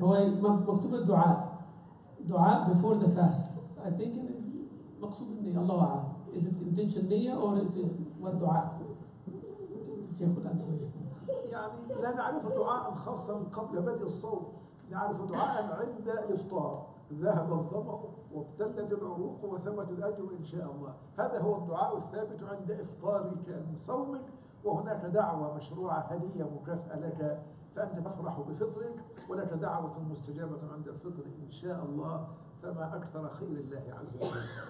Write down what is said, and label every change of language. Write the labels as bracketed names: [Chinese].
[Arabic] هو مكتوب الدعاء [English] before the fast. I think [Arabic] مقصود النية، الله أعلم. [English] Is it intention نية or it is what دعاء؟ شيخ الأنسر. [Arabic] يعني لا نعرف دعاء خاصا قبل بدء الصوم، نعرف دعاء عند الإفطار، ذهب الظمأ وابتلت العروق وثبت الأجر إن شاء الله. هذا هو الدعاء الثابت عند إفطارك من صومك، وهناك دعوة مشروعة هدية مكافأة لك، فأنت تفرح بفطرك، ولك دعوة مستجابة عند الفطر إن شاء الله، فما أكثر خير الله عز وجل.